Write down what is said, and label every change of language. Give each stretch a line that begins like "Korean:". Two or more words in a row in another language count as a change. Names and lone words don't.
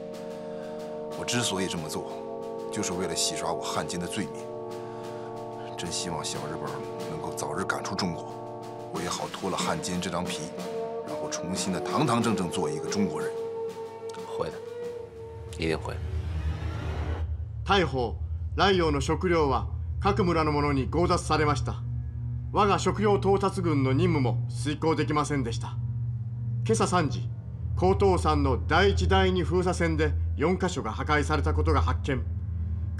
Chinese: 我之所以这么做，就是为了洗刷我汉奸的罪名。真希望小日本能够早日赶出中国，我也好脱了汉奸这张皮，然后重新的堂堂正正做一个中国人。会的，一定会。
Japanese: 大砲ライオの食料は各村の者に強奪されました。我が食料到達軍の任務も遂行できませんでした。今朝3時、高東山の第1第2封鎖線で4カ所が破壊されたことが発見。